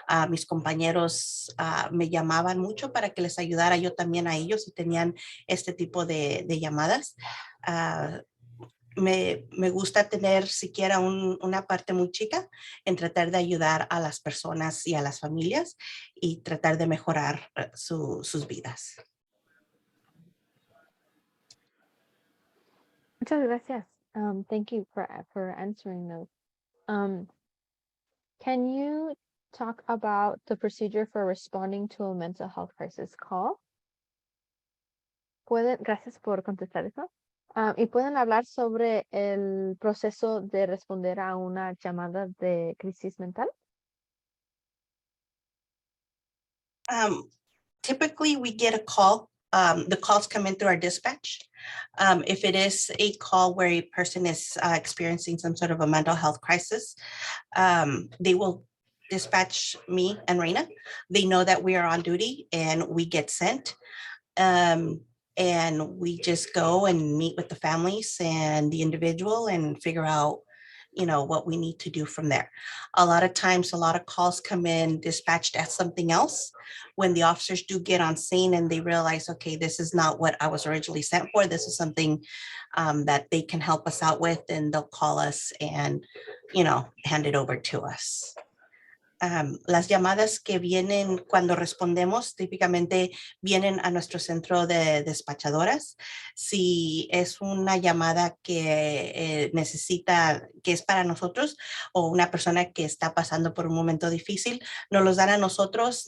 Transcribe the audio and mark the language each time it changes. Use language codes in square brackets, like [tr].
[es] Mis compañeros me llamaban mucho para que les ayudara yo también a ellos si tenían este tipo de llamadas. Me gusta tener siquiera una parte muy chica en tratar de ayudar a las personas y a las familias y tratar de mejorar sus vidas. Muchas gracias. [en] Thank you for answering those. Can you talk about the procedure for responding to a mental health crisis call? [es] Gracias por contestar eso. ¿Y pueden hablar sobre el proceso de responder a una llamada de crisis mental? [en] Typically, we get a call. The calls come in through our dispatch. If it is a call where a person is experiencing some sort of a mental health crisis, they will dispatch me and Reina. They know that we are on duty and we get sent. And we just go and meet with the families and the individual and figure out, you know, what we need to do from there. A lot of times, a lot of calls come in dispatched as something else. When the officers do get on scene and they realize, okay, this is not what I was originally sent for, this is something that they can help us out with, and they'll call us and, you know, hand it over to us. [es] Las llamadas que vienen cuando respondemos típicamente vienen a nuestro centro de despachadoras. Si es una llamada que necesita, que es para nosotros, o una persona que está pasando por un momento difícil, nos los dan a nosotros.